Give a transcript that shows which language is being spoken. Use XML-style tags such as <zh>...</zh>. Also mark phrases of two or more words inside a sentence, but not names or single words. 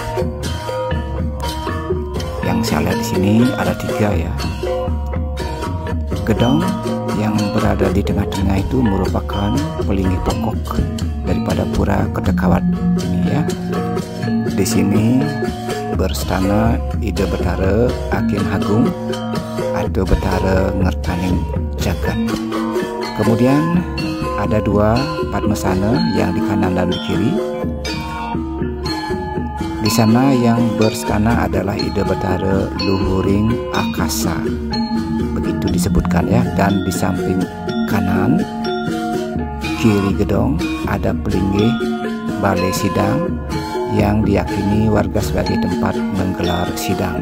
<id>Yang saya lihat di sini ada 3 ya. Gedong yang berada di tengah-tengah itu merupakan pelinggih pokok daripada Pura Kertakawat ini ya. Di sini berstana Ida Betara Hakim Agung atau Betara Ngertaning Jagat. Kemudian ada 2 padmasana yang di kanan dan di kiri. Di sana yang berstana adalah Ida Betara Luhuring Akasa, begitu disebutkan ya. Dan di samping kanan kiri gedong ada pelinggih balai sidang yang diyakini warga sebagai tempat menggelar sidang.</id>